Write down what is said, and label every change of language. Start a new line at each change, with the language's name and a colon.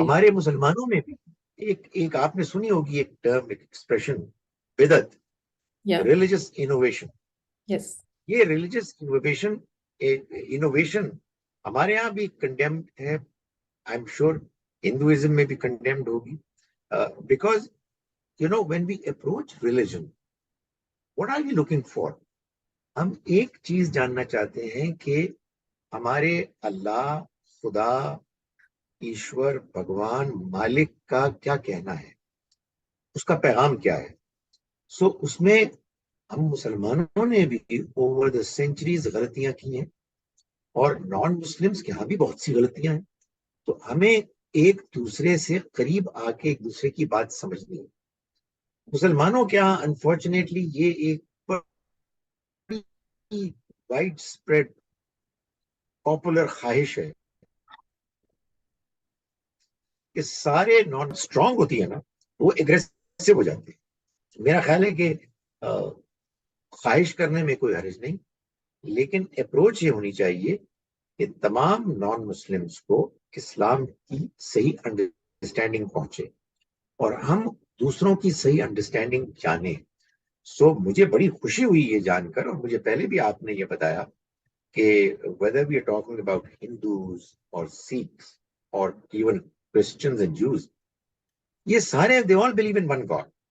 Urdu: ہمارے مسلمانوں میں بھی ایک آپ نے سنی ہوگی ایک ٹرم، ایک ایکسپریشن، بدعت،
English: Yeah. Religious innovation. Yes.
Urdu: یہ ریلیجس انوویشن ہمارے یہاں بھی کنڈیمڈ ہے.
English: I am sure
Urdu: ہندوازم میں بھی کنڈیمڈ ہوگی.
English: Because when we approach religion, what are we looking for?
Urdu: ہم ایک چیز جاننا چاہتے ہیں کہ ہمارے اللہ، خدا، ایشور، بھگوان، مالک کا کیا کہنا ہے، اس کا پیغام کیا ہے. اس میں ہم مسلمانوں نے بھی
English: over the centuries
Urdu: غلطیاں کی ہیں، اور نان مسلمس کے ہاں بھی بہت سی غلطیاں ہیں. تو ہمیں ایک دوسرے سے قریب آ کے ایک دوسرے کی بات سمجھنی ہے. مسلمانوں کے یہاں انفارچونیٹلی یہ ایک
English: widespread popular
Urdu: خواہش ہے کہ سارے نان اسٹرانگ ہوتی ہے نا، وہ اگریسو ہو جاتے ہیں. میرا خیال ہے کہ خواہش کرنے میں کوئی حرج نہیں، لیکن اپروچ یہ ہونی چاہیے کہ تمام نان مسلمس کو اسلام کی صحیح انڈرسٹینڈنگ پہنچے اور ہم دوسروں کی صحیح انڈرسٹینڈنگ جانیں. مجھے بڑی خوشی ہوئی یہ جان کر، اور مجھے پہلے بھی آپ نے یہ بتایا کہ
English: whether we are talking about Hindus or Sikhs or even Christians and Jews,
Urdu: یہ سارے
English: they all believe in one God.